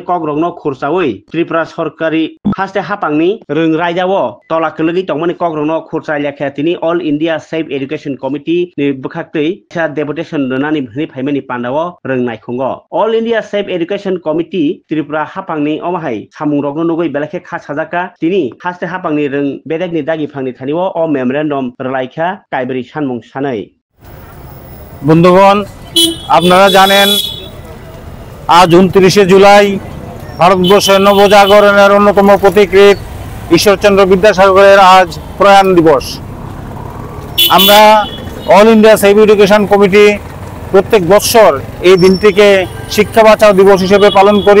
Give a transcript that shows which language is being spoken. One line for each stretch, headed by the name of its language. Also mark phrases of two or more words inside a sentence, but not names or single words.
Kok Borok: कग्रंनो खुरसावै त्रिपुरा सरकारि हास्ते हापांनि रों रायजाओ तला कलगि तंमानि कग्रंनो खुरसाय लेखा तिनि ऑल इंडिया सेफ एजुकेशन कमिटी नि बखाक्तै सा डेपुटेशन रनानै भनि फाइमानि पान्डाओ रोंनायखंगो ऑल इंडिया सेफ एजुकेशन कमिटी त्रिपुरा हापांनि अमाहाय सामुं रगनो नुगै बेलेखे खा साजाका तिनि हास्ते हापांनि रों बेदेगनि दागि फांनि थानिओ अ मेमोरेंडम रलायखा काइबरी सानमुं सानै
Bangla: বন্ধুগণ আপনারা জানেন আজ 29 জুলাই ভারতবর্ষের নবজাগরণের অন্যতম প্রতীকৃত ঈশ্বরচন্দ্র বিদ্যাসাগরের আজ প্রয়াণ দিবস। আমরা অল ইন্ডিয়া সেভ এডুকেশন কমিটি প্রত্যেক বছর এই দিনটিকে শিক্ষা বাঁচাও দিবস হিসেবে পালন করি।